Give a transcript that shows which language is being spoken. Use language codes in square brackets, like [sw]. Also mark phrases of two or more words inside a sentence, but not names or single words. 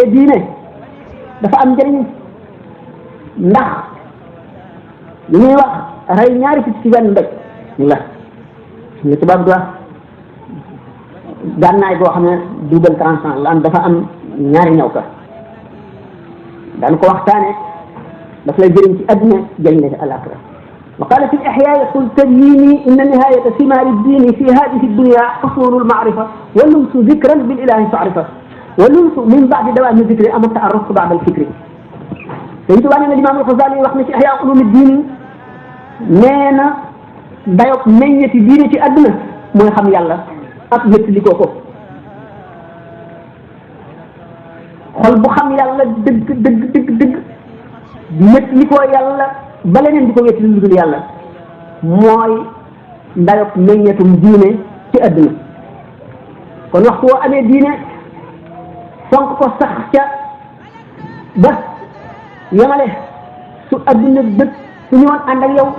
[wo] diine dafa am njëriñ ndax li ñuy wax rey ñaari picc ci benn mbéj la tubaab di wax gànnaay boo xam ne [fr] double tranchant [wo] la am dafa am ñaari ñaw ka daan ko waxtaane daf lay jëriñ ci adduna jëriñ la ci alaxira [ar] وقال في الإحياء قل تبييني إن نهاية ثمار الدين في هذه الدنيا حصول المعرفة ولمس ذكرا بالإله فعرفة ولمس من بعد دوام ذكر أما تعرف بعد الفكر [wo] Sëñ Tuubaa nee na Imaam al-Xasaali wax na ci Ihyaa Ulumuddin nee na dayob meññeti diine ci àdduna mooy xam yàlla ak wéttalikoo ko xol bu xam yàlla dëgg wéttalikoo yàlla ba leneen di ko wéttali lu dul yàlla mooy dayob meññetum diine ci àdduna kon waxtu woo amee diine fonk ko sax ca ba yamale su àdduna bët su ñëwoon ànd ak yow